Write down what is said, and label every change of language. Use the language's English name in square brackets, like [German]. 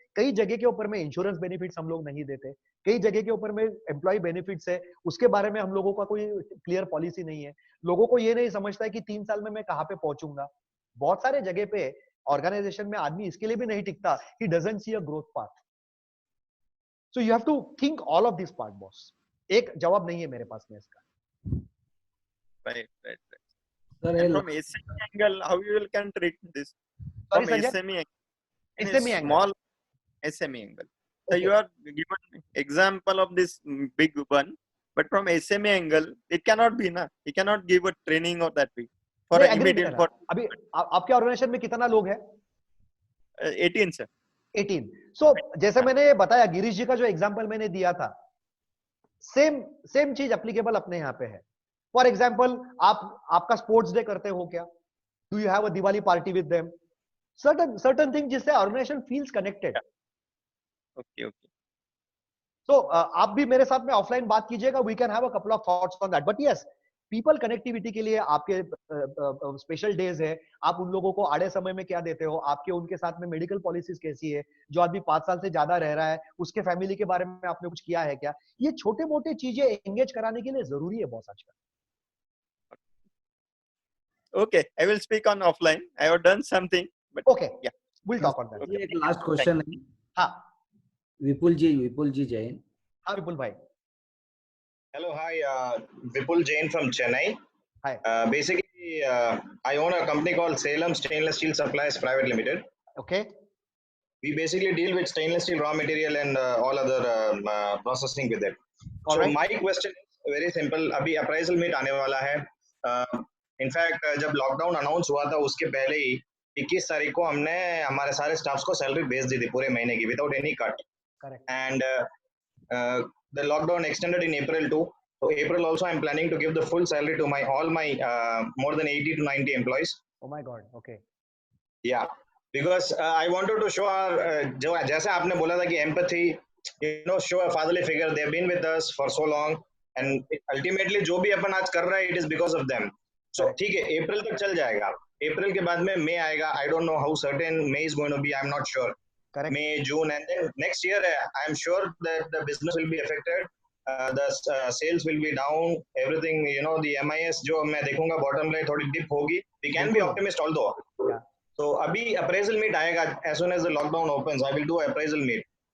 [Hindi] कई जगह के ऊपर में इंश्योरेंस बेनिफिट्स हम लोग नहीं देते, कई जगह के ऊपर में एम्प्लॉय बेनिफिट्स है, उसके बारे में हम लोगों का कोई क्लियर पॉलिसी नहीं है. लोगों को ये नहीं समझता है कि 3 साल में मैं कहाँ पे पहुंचूंगा. बहुत सारे जगह पे ऑर्गेनाइजेशन में आदमी इसके लिए भी नहीं टिकता, [English] he doesn't see a growth path. So you have to think all of this part, boss. [Hindi] एक जवाब नहीं है मेरे पास में इसका. [English] Right. And from SME angle, how you can treat this? From SME angle, small SME angle. So you are given example of this big one, but from SME angle, it cannot be na. You cannot give a training of that big. For immediate. For [Hindi] अभी आपके organisation में कितना लोग है? 18 sir. 18. So जैसे मैंने बताया गिरीश जी का जो एग्जांपल मैंने दिया था, सेम चीज एप्लीकेबल अपने यहाँ पे है. [English] for example [Hindi] आपका [English] sports day [Hindi] करते हो क्या? [English] Do you have a Diwali party with them? Certain thing [Hindi] जिससे [English] Organisation feels connected. Okay. So [Hindi] आप भी मेरे साथ में [English] offline [Hindi] बात कीजिएगा, [English] We can have a couple of thoughts on that. But yes, people connectivity [Hindi] के लिए आपके [English] Special days है. [Hindi] आप उन लोगों को आड़े समय में क्या देते हो, आपके उनके साथ में मेडिकल पॉलिसीज कैसी है, जो आदमी 5 साल से ज्यादा रह रहा है उसके फैमिली के बारे में आपने कुछ किया है क्या? ये छोटे मोटे चीजें एंगेज कराने के लिए जरूरी है बॉस आजकल. [English] Okay, I will speak on offline. I have done something, but okay, yeah, we'll talk on that. [Hindi] Okay. एक लास्ट क्वेश्चन है. हाँ, विपुल जी जैन. हाँ विपुल भाई. [English] Hello, hi, Vipul Jain from Chennai. Hi. Basically, I own a company called Salem Stainless Steel Supplies Private Limited. Okay. We basically deal with stainless steel raw material and all other processing with it. All So right. my question is very simple. [Hindi] अभी appraisal meet आने वाला है. In fact जब lockdown announce हुआ था उसके पहले ही 21 तारीख को हमने हमारे सारे स्टाफ्स को सैलरी भेज दी थी पूरे महीने की [English] Without any cut. And the lockdown extended in April too. So April also I'm planning to give the full salary to all my more than 80 to 90 employees. Oh my God. Okay. Yeah, because I wanted to show our [Hindi] जो जैसे आपने बोला था कि [English] empathy, show a fatherly figure. They've been with us for so long, and ultimately [Hindi] जो भी अपन आज कर रहे हैं, [English] it is because of them. [Hindi] So ठीक है, अप्रैल तक चल जाएगा. अप्रैल के बाद में मई आएगा. [English] I don't know how certain May is going to be. I'm not sure. Correct. May, June, and then next year, I'm sure that the business will be affected. The sales will be down. Everything, the MIS [Hindi] जो मैं देखूंगा [English] bottom line [Hindi] थोड़ी [English] dip होगी. We can be optimist although. Yeah. So [Hindi] अभी appraisal meet आएगा. [English] As soon as the lockdown opens, I will do appraisal meet.